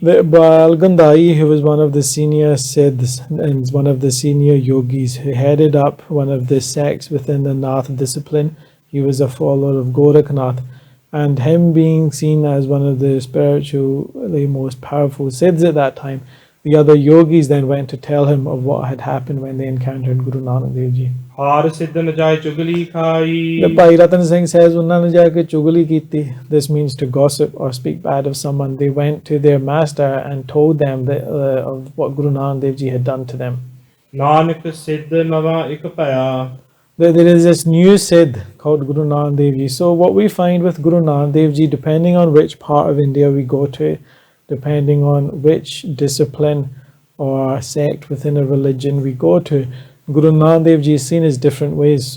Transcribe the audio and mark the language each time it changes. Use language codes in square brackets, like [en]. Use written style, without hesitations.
[en] The Bal Gandai, who was one of the senior Siddhs and one of the senior yogis, who headed up one of the sects within the Nath discipline. He was a follower of Goraknath, and him being seen as one of the spiritually most powerful Siddhs at that time, the other yogis then went to tell him of what had happened when they encountered Guru Nanak Dev Ji. [pa] हार सिद्ध न जाए चुगली खाई. [en] The Bhai Rattan Singh says, [pa] "Unna ne ja ke chugli kiti." [en] This means to gossip or speak bad of someone. They went to their master and told them that, of what Guru Nanak Dev Ji had done to them. [pa] Nanak सिद्ध नवा इक भया. [en] There is this new Sidh called Guru Nanak Dev Ji. So what we find with Guru Nanak Dev Ji, depending on which part of India we go to, depending on which discipline or sect within a religion we go to, Guru Nanak Dev Ji is seen as different ways.